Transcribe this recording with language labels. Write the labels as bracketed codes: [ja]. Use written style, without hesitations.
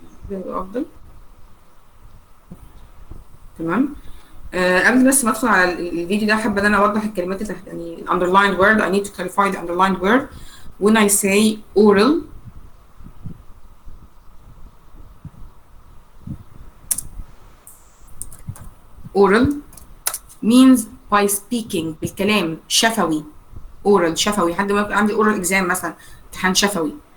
[ar] ده يبقى افضل. تمام. قبل بس ما ادخل على الفيديو ده حابه ان انا اوضح الكلمات اللي تحت، يعني [en] underlined word. I need to clarify the underlined word when I say oral. oral means by speaking [ar] بالكلام، شفوي. oral شفوي. حد ما يبقى عندي [en] oral exam [ar] مثلا امتحان شفوي.